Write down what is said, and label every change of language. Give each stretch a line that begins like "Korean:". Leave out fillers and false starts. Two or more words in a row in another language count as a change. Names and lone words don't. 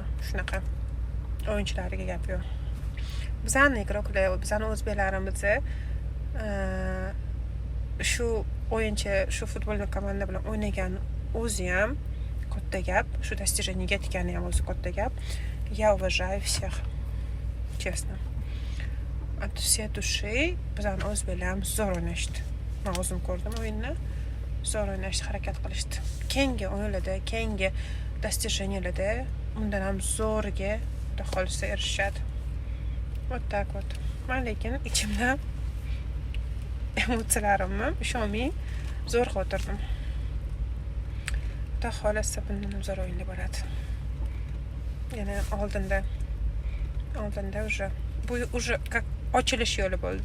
Uzbek: Shunaqa o'yinchilariga gap yo'q. Bizani igroklar, bizani o'zbeklarimizni shu o'yinchi, shu futbolni komanda bilan o'ynagan o'zi ham katta gap, shu достижениеga yetgani ham o'zi katta gap.
Russian: Я уважаю всех, честно. От всей души
Uzbek: bizani o'zbeklarimiz zo'r o'ynashdi. Men o'zim ko'rdim o'yinni. Zo'r o'ynashdi, harakat qilishdi. Keyingi o'yinlarda, keyingi достижениеlarda undan ham zo'rga xudo xolisa erishadi.
Russian: Вот так вот.
Uzbek: Men lekin ichimda emotsiyalarimni ishonmay zo'r xotirdim. Xudo xolisa bundan ham zo'r o'yinlar bo'ladi. Yana oldinda
Russian: уже как
Uzbek: ochilish yo'li bo'ldi.